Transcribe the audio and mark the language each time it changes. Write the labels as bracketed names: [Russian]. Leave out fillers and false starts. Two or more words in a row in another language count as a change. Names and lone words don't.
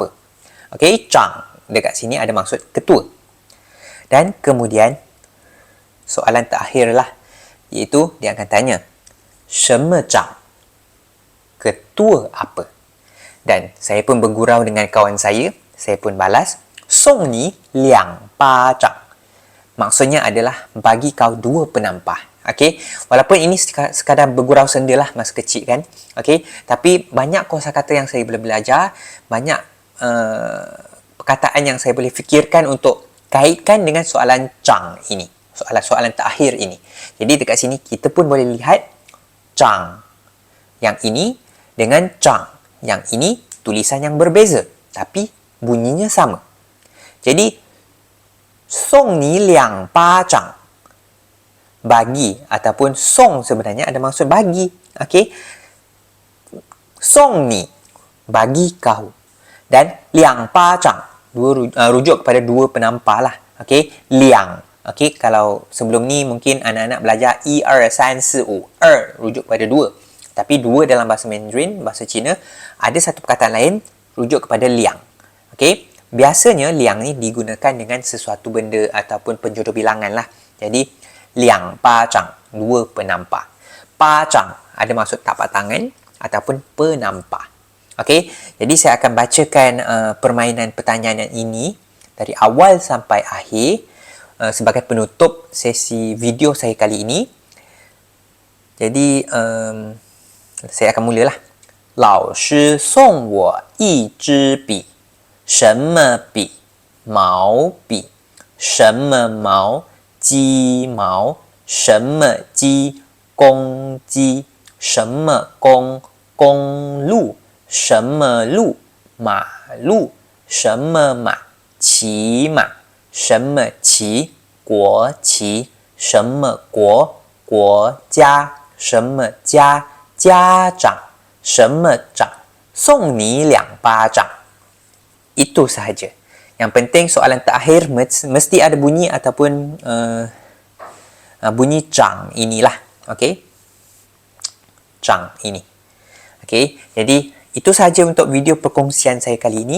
[Malay] Okey, zhang dekat sini ada maksud ketua. Dan kemudian soalan terakhir lah, iaitu dia akan tanya [Chinese] 什么长? [Malay] Ketua apa? Dan saya pun bergurau dengan kawan saya pun balas [Chinese] 送你2巴掌. [Malay] Maksudnya adalah bagi kau 2 penampah. Okey, walaupun ini sekadar bergurau sendalah masa kecil kan. Okey, tapi banyak kosakata yang saya boleh belajar, banyak perkataan yang saya boleh fikirkan untuk kaitkan dengan soalan zhang ini, soalan terakhir ini. Jadi dekat sini kita pun boleh lihat zhang yang ini dengan zhang yang ini tulisan yang berbeza tapi bunyinya sama. [Chinese] Jadi 送你2巴掌, [Malay] bagi ataupun song sebenarnya ada maksud bagi. Okey, [Chinese] 送你 [Malay] bagi kau, dan 2 巴掌 rujuk kepada 2 penampah lah. Okey, 2. Okey, kalau sebelum ni mungkin anak-anak belajar 1 2 3 4 5 2 rujuk kepada 2. Tapi 2 dalam bahasa Mandarin, bahasa Cina ada satu perkataan lain rujuk kepada 2. Okey, biasanya 2 ni digunakan dengan sesuatu benda ataupun penjurubilangan lah. Jadi 2 巴掌, 2 penampah. 巴掌 ada maksud tapak tangan ataupun penampah. Okey, jadi saya akan bacakan permainan pertanyaan ini dari awal sampai akhir sebagai penutup sesi video saya kali ini. Jadi saya akan mulalah. [Chinese] 老师送我一支笔，什么笔？毛笔。什么毛？鸡毛。什么鸡？公鸡。什么公？公路。什么路？马路。什么马？骑马。什么旗？国旗。什么国？国家。什么家？家长。什么长？送你2巴掌. [Malay] Itu sahaja. Yang penting soalan terakhir mesti ada bunyi ataupun bunyi zhang inilah. Okey. Zhang ini. Okey. Jadi itu sahaja untuk video perkongsian saya kali ini.